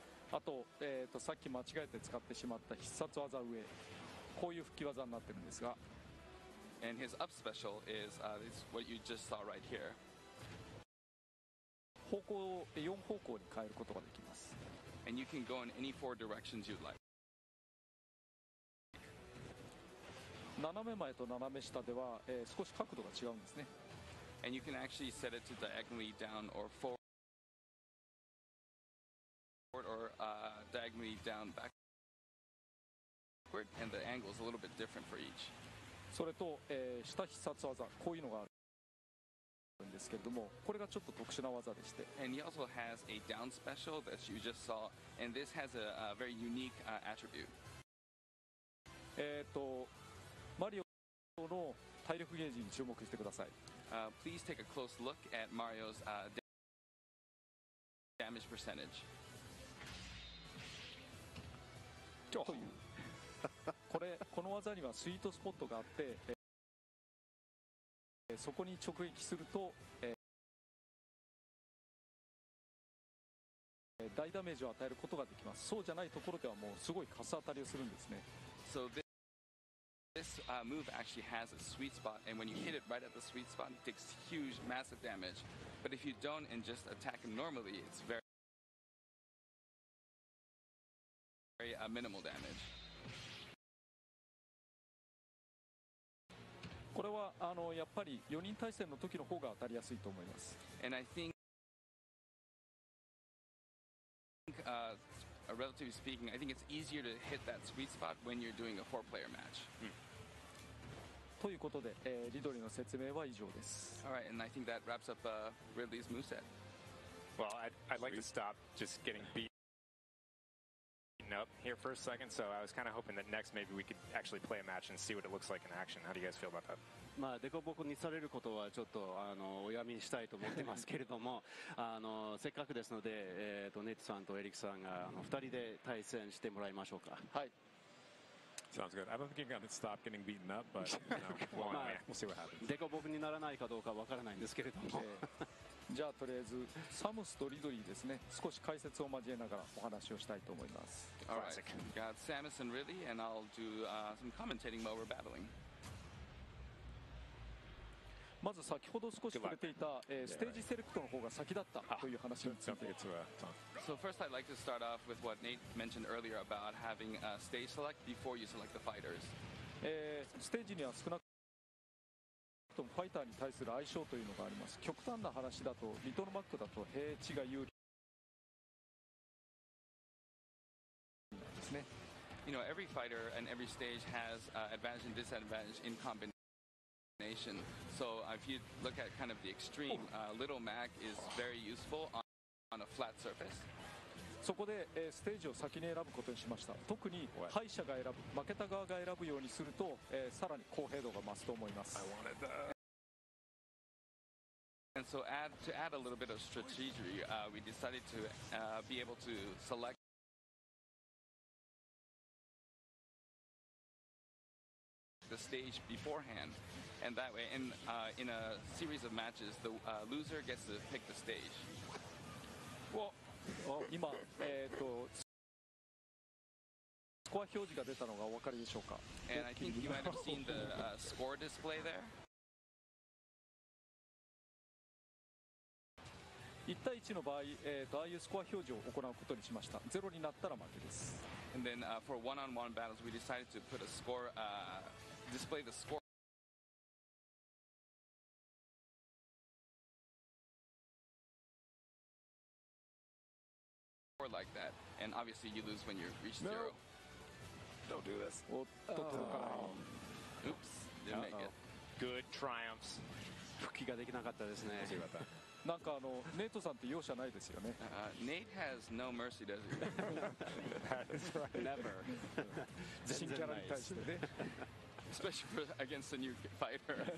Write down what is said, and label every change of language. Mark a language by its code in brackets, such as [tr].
[ja] あと、さっき間違えて使ってしまった必殺技上、こういう吹き技になってるんですが、 [en] And his up special is what you just saw right here. [ja] 方向を4方向に変えることができます。 [en] And you can go in any 4 directions you'd like. [ja] 斜め前と斜め下では、少し角度が違うんですね。 [en] And you can actually set it to diagonally down or forward or diagonally down backward, and the angle is a little bit different for each. [ja] それと、下必殺技、こういうのがあるんですけれども、これがちょっと特殊な技でして。 [en] And he also has a down special that you just saw, and this has a very unique attribute. [ja] マリオの体力ゲージに注目してください。 [en] Please take a close look at Mario's damage percentage. [ja] この技にはスイートスポットがあって、そこに直撃すると、大ダメージを与えることができます。そうじゃないところではもうすごいカス当たりをするんですね。 [en] So this move actually has a sweet spot, and when you hit it right at the sweet spot, it takes huge, massive damage. But if you don't and just attack it normally, it's very minimal damage. これはやっぱり4人対戦の時の方が当たりやすいと思います。 And I think, relatively speaking, I think it's easier to hit that sweet spot when you're doing a 4-player match. ということで、リドリーの説明は以上です。 All right, and I think that wraps up Ridley's moveset. Well, I'd like to stop just getting beaten up here for a second, so I was kind of hoping that next maybe we could actually play a match and see what it looks like in action. How do you guys feel about that? [ja] まあデコボコにされることはちょっとおやみにしたいと思ってますけれどもせっかくですので、ネットさんとエリックさんが2人で対戦してもらいましょうか。はい。 [en] Sounds good. I don't think you're going to stop getting beaten up, but we'll see what happens. [ja] デコボコにならないかどうかわからないんですけれども。じゃあとりあえずサムスとリドリーですね、少し解説を交えながらお話をしたいと思います。 [en] All right, got Samus and Ridley, and I'll do some commentating while we're battling. [ja] まず先ほど少し触れていた、ステージセレクトの方が先だったという話について。 [en] So first I'd like to start off with what Nate mentioned earlier about having a stage select before you select the fighters. [ja] ステージには少なくともファイターに対する相性というのがあります。極端な話だとリトルマックだと平地が有利なんですね。 [en] you know, every fighter and every stage has advantage and disadvantage in combination. So if you look at kind of the extreme, Little Mac is very useful on a flat surface. [ja] そこで、ステージを先に選ぶことにしました。特に敗者が選ぶ、負けた側が選ぶようにすると、さらに公平度が増すと思います。 [en] And so to add a little bit of strategy, we decided to be able to select the stage beforehand, and that way, in a series of matches, the loser gets to pick the stage. [ja] 今、スコア表示が出たのがお分かりでしょうか。 [en] And I think you might have seen the score display there. [ja] 1対1の場合、ああいうスコア表示を行うことにしました。ゼロになったら負けです。 [en] And then for one-on-one battles, we decided to put a score, display the score. Like that, and obviously you lose when you reach zero. Don't do this. Oops, didn't make it. Good triumphs. [ja] 復帰ができなかったですね。なんかネイトさんって容赦ないですよね。 [en] Nate has no mercy, does he? That's right. Never. [ja] 新キャラに対してね。 [en] Especially against a new fighter.